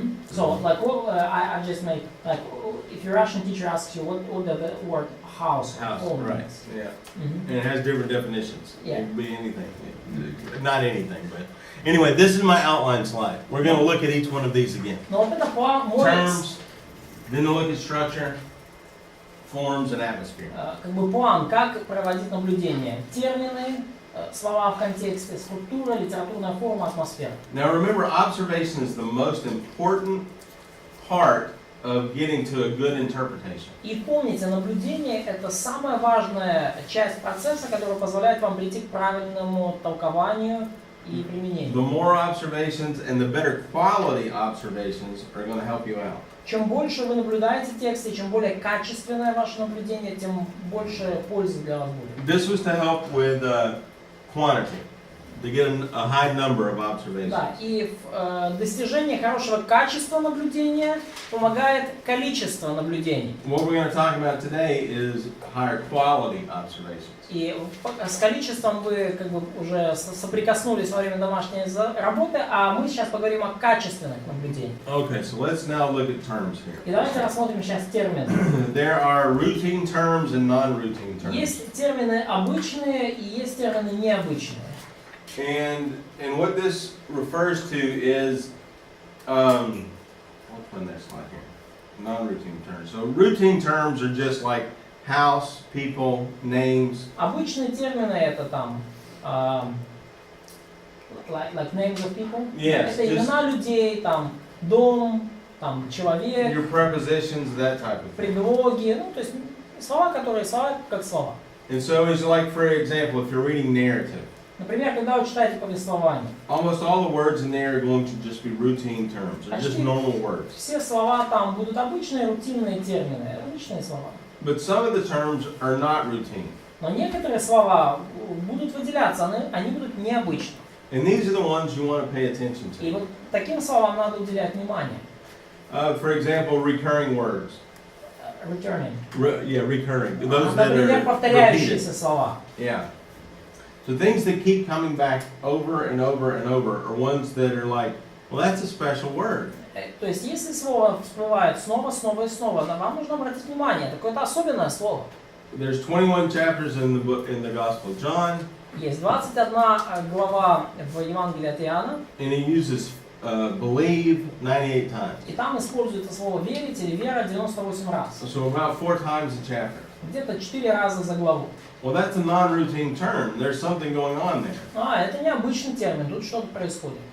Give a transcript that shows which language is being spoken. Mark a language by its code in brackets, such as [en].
[en] So, like, I just made, like, if your Russian teacher asks you what does the word house Right. means. Yeah. And it has different definitions. Yeah. It could be anything. Not anything, but anyway, this is my outline slide. We're going to look at each one of these again. [ru] Но вот это мой, [en] Terms, then look at structure, forms, and atmosphere. [ru] как бы план, как проводить наблюдение. Термины, слова в контексте, структура, литературная форма, атмосфера. [en] Now remember, observation is the most important part of getting to a good interpretation. [ru] И помните, наблюдение — это самая важная часть процесса, которая позволяет вам прийти к правильному толкованию и применению. [en] The more observations and the better quality observations are going to help you out. [ru] Чем больше вы наблюдаете тексты, чем более качественное ваше наблюдение, тем больше пользы для вас будет. [en] This was to help with quantity. to get a high number of observations. [ru] Да, и достижение хорошего качества наблюдения помогает количество наблюдений. [en] What we're going to talk about today is higher quality observations. [ru] И с количеством вы как бы уже соприкоснулись во время домашней работы, а мы сейчас поговорим о качественных наблюдениях. [en] Okay, so let's now look at terms here. [ru] И давайте рассмотрим сейчас термины. [en] There are routine terms and non-routine terms. [ru] Есть термины обычные и есть термины необычные. [en] And what this refers to is, what's my next slide here? Non-routine terms. So routine terms are just like house, people, names. [ru] Обычные термины это там, [en] like names of people. Yes, [ru] Это имена людей, там дом, там человек, [en] Your prepositions, that type of thing. [ru] предлоги, ну то есть слова, которые слова как слова. [en] And so it's like, for example, if you're reading narrative, [ru] Например, когда вы читаете повествование, [en] almost all the words in there are going to just be routine terms, or just normal words. [ru] все слова там будут обычные, рутинные термины, обычные слова. [en] But some of the terms are not routine. [ru] Но некоторые слова будут выделяться, они будут необычны. [en] And these are the ones you want to pay attention [ru] И [en] to. [ru] вот таким словам надо уделять внимание. [en] For example, recurring words. Returning. Recurring. Those that [ru] Например, [en] are repeated. [ru] повторяющиеся слова. [en] Yeah. So things that keep coming back over and over and over are ones that are like, well, that's a special word. [ru] То есть, если слово всплывает снова, снова и снова, вам нужно обратить внимание, какое-то особенное слово. [en] There's 21 chapters in the Gospel of John. [ru] Есть 21 глава в Евангелии от Иоанна, [en] And he uses believe 98 times. [ru] и там используется слово верить или вера 98 раз. [en] So about 4 times a chapter. [ru] Где-то 4 раза за главу. [en] Well, that's a non-routine term. There's something going on there. [ru] Это необычный термин, тут что-то происходит.